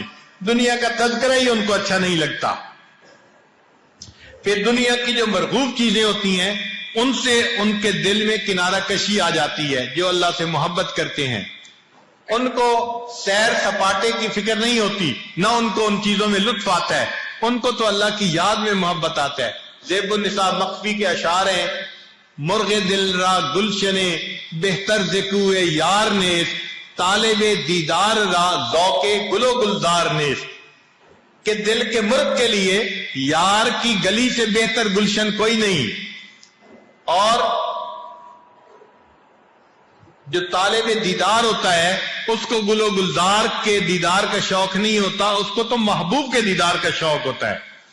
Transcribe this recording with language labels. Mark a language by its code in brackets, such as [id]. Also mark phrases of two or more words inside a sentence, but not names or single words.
[ur] دنیا کا تذکرہ ہی ان کو اچھا نہیں لگتا. پھر دنیا کی جو مرغوب چیزیں ہوتی ہیں ان سے ان کے دل میں کنارہ کشی آ جاتی ہے. جو اللہ سے محبت کرتے ہیں ان کو سیر سپاٹے کی فکر نہیں ہوتی، نہ ان کو ان چیزوں میں لطف آتا ہے، ان کو تو اللہ کی یاد میں محبت آتا ہے. زیب النساء مخفی کے اشعار ہیں: [fa] مرغ دل را گلشنے بہتر ذکوے یار نیست، طالب دیدار را ذوق گلو گلزار نیست. [ur] کہ دل کے مرغ کے لیے یار کی گلی سے بہتر گلشن کوئی نہیں، اور جو طالب دیدار ہوتا ہے اس کو گلو گلزار کے دیدار کا شوق نہیں ہوتا، اس کو تو محبوب کے دیدار کا شوق ہوتا ہے.